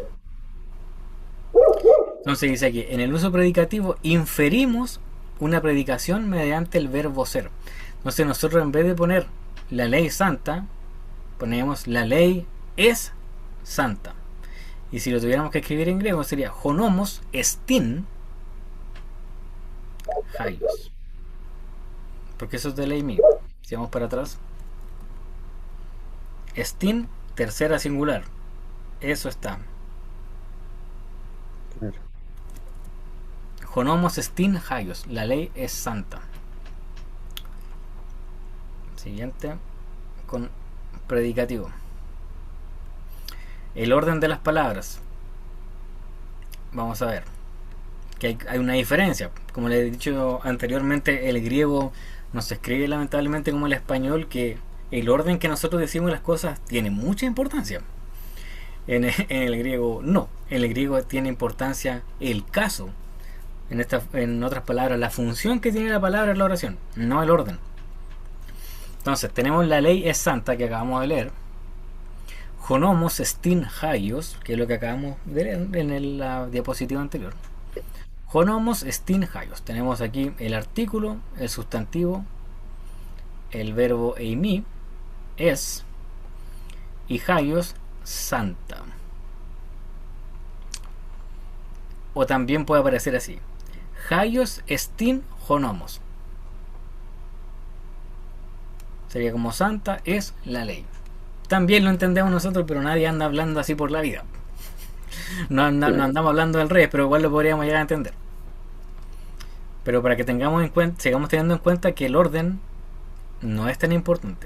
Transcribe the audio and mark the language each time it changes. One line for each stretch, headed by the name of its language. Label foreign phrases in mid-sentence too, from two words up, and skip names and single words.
Spanish: Entonces dice aquí, en el uso predicativo inferimos una predicación mediante el verbo ser. Entonces nosotros en vez de poner la ley santa, ponemos la ley es santa. Y si lo tuviéramos que escribir en griego sería
Greek: ὁ νόμος ἐστὶν ἅγιος.
Spanish: Porque eso es de ley mismo. Si vamos para atrás. Estin, tercera singular. Eso está. Claro.
Greek: ὁ νόμος ἐστὶν ἅγιος.
Spanish: La ley es santa. Siguiente. Con predicativo. El orden de las palabras. Vamos a ver. Que hay una diferencia. Como le he dicho anteriormente, el griego no se escribe lamentablemente como el español, que el orden que nosotros decimos las cosas tiene mucha importancia. En el griego no. En el griego tiene importancia el caso. En otras palabras, la función que tiene la palabra es la oración, no el orden. Entonces, tenemos la ley es santa que acabamos de leer.
Greek: ὁ νόμος ἐστὶν ἅγιος,
Spanish: que es lo que acabamos de leer en la diapositiva anterior.
Greek: ὁ νόμος ἐστὶν ἅγιος.
Spanish: Tenemos aquí el artículo, el sustantivo, el verbo eimi, es, y hagios, santa. O también puede aparecer así:
Greek: ἅγιος ἐστὶν ὁ νόμος.
Spanish: Sería como santa es la ley. También lo entendemos nosotros, pero nadie anda hablando así por la vida. No andamos hablando del rey, pero igual lo podríamos llegar a entender. Pero para que tengamos en cuenta, sigamos teniendo en cuenta que el orden no es tan importante.